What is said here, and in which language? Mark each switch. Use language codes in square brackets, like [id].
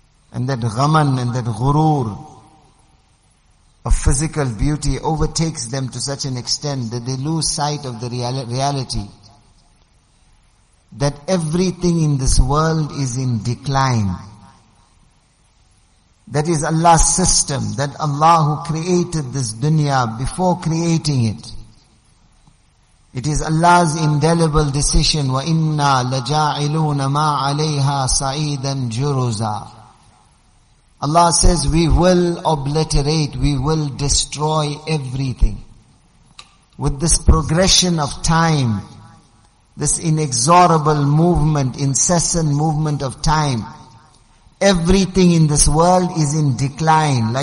[en] And that ghaman and that ghurur of physical beauty overtakes them to such an extent that they lose sight of the reality that everything in this world is in decline. That is Allah's system, that Allah who created this dunya before creating it. It is Allah's indelible decision, [ar] وَإِنَّا لَجَاعِلُونَ مَا عَلَيْهَا صَعِيدًا جُرُزًا. [en] Allah says we will obliterate, we will destroy everything. With this progression of time, this inexorable movement, incessant movement of time, everything in this world is in decline.